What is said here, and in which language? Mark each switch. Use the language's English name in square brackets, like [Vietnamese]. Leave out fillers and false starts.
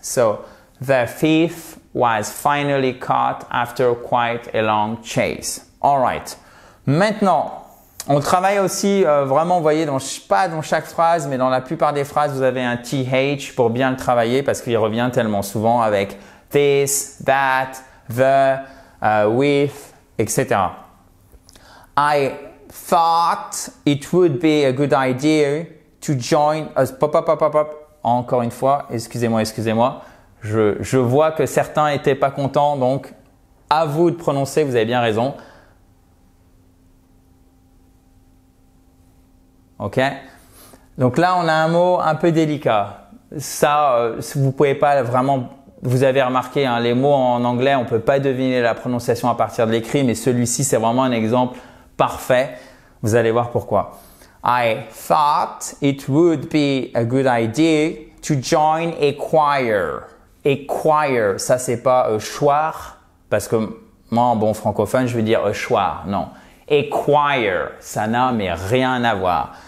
[English] So, the thief was finally caught after quite a long chase. All right. [French] Maintenant, on travaille aussi vraiment, vous voyez, pas dans chaque phrase, mais dans la plupart des phrases, vous avez un TH pour bien le travailler parce qu'il revient tellement souvent avec this, that, the, with, etc. [English] I thought it would be a good idea to join us. [French] encore une fois, excusez-moi, je vois que certains n'étaient pas contents, donc à vous de prononcer, vous avez bien raison. Ok? Donc là, on a un mot un peu délicat. Ça, vous pouvez pas vraiment, vous avez remarqué, hein, les mots en anglais, on peut pas deviner la prononciation à partir de l'écrit, mais celui-ci, c'est vraiment un exemple parfait. Vous allez voir pourquoi. [English] I thought it would be a good idea to join a choir. [French] A choir, ça c'est pas choir, parce que moi en bon francophone je veux dire choir, non. A choir, ça n'a mais rien à voir.